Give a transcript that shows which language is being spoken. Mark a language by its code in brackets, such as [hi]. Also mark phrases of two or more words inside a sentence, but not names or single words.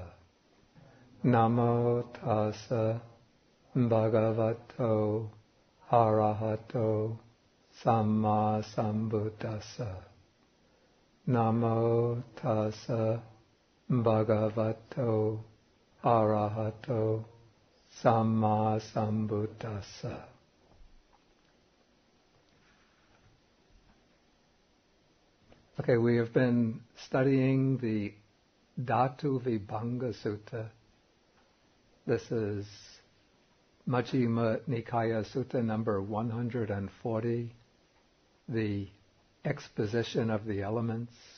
[pi] Namo tassa bhagavato arahato samma sambuddhassa. Namo tassa bhagavato arahato samma sambuddhassa. [en] Okay, we have been studying the Dhatuvibhanga Sutta. This is Majjhima Nikaya Sutta number 140, the exposition of the elements.